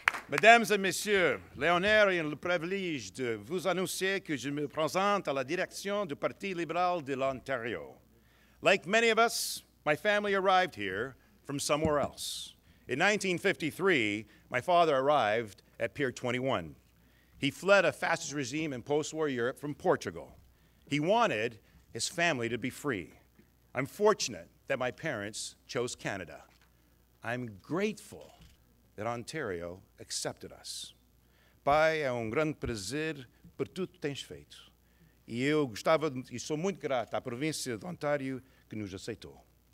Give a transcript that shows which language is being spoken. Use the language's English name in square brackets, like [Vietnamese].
[French] Mesdames et messieurs, l'honneur et le privilège de vous annoncer que je me présente à la direction du Parti libéral de l'Ontario. [English] Like many of us, my family arrived here from somewhere else. In 1953, my father arrived at Pier 21. He fled a fascist regime in post-war Europe from Portugal. He wanted his family to be free. I'm fortunate that my parents chose Canada. I'm grateful that Ontario accepted us. [Portuguese] Pai, é grande prazer por tudo que tens feito. E eu sou muito grato à província de Ontário que nos aceitou.